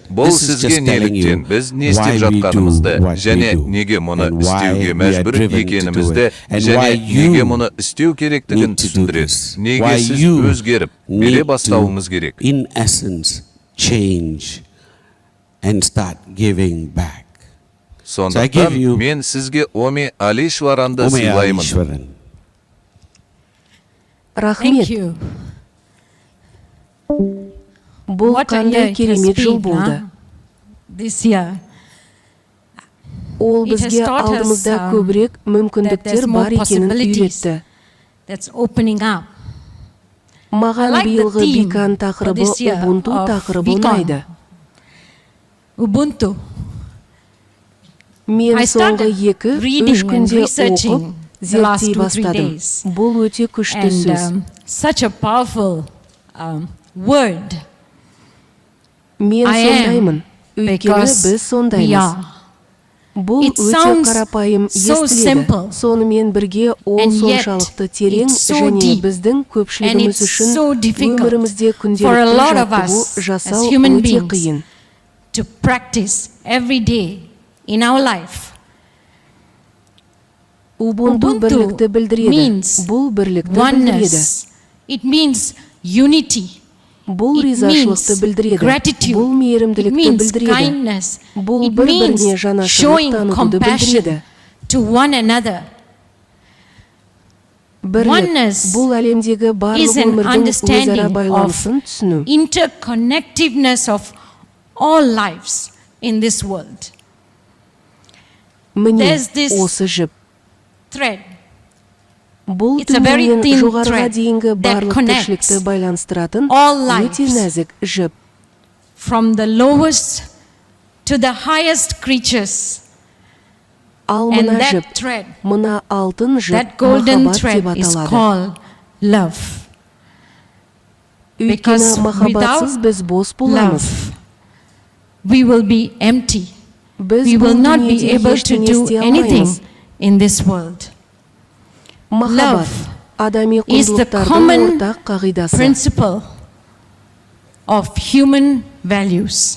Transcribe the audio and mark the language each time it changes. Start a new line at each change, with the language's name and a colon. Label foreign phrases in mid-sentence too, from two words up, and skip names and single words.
English: This is just telling you why we do what we do and why we are driven to do it and why you need to do this. Why you need to, in essence, change and start giving back. So I give you
Kazakh: мен сізге Оми Ешваранды Ome сыйлаймын. Ешваран. Рахмет. Бұл қандай керемет жыл болды.
English: This year.
Kazakh: Ол бізге алдымызда көбірек мүмкіндіктер бар екенін үйретті.
English: That's opening up.
Kazakh: Маған биылғы бикан тақырыбы Ubuntu тақырыбы ұнайды. Ubuntu. Мен соңғы 2-3 күнде оқып, зерттей бастадым. Бұл өте күшті сөз.
English: Such a powerful word.
Kazakh: Мен сондаймын, өйткені біз сондаймыз. Бұл өте қарапайым естіледі. Сонымен бірге ол соншалықты терең және біздің көпшілігіміз үшін өмірімізде күнделікті жаттығу жасау өте қиын.
English: To practice every day in our life.
Kazakh: Ubuntu бірлікті білдіреді. Бұл бірлікті білдіреді.
English: It means unity.
Kazakh: Бұл ризашылықты білдіреді. Бұл мейірімділікті білдіреді. Бұл бір-біріне жанашырлық танытуды білдіреді.
English: To one another.
Kazakh: Бірлік бұл әлемдегі барлық өмірдің өзара байланысын түсіну.
English: Interconnectiveness of all lives in this world.
Kazakh: Міне осы жіп.
English: Thread.
Kazakh: Бұл төменнен жоғарыға дейінгі барлық тіршілікті байланыстыратын өте нәзік жіп.
English: From the lowest to the highest creatures.
Kazakh: Ал мына жіп, мына алтын жіп махаббат деп аталады.
English: Love.
Kazakh: Өйткені махаббатсыз біз бос боламыз.
English: We will be empty. We will not be able to do anything in this world. Love is the common principle of human values.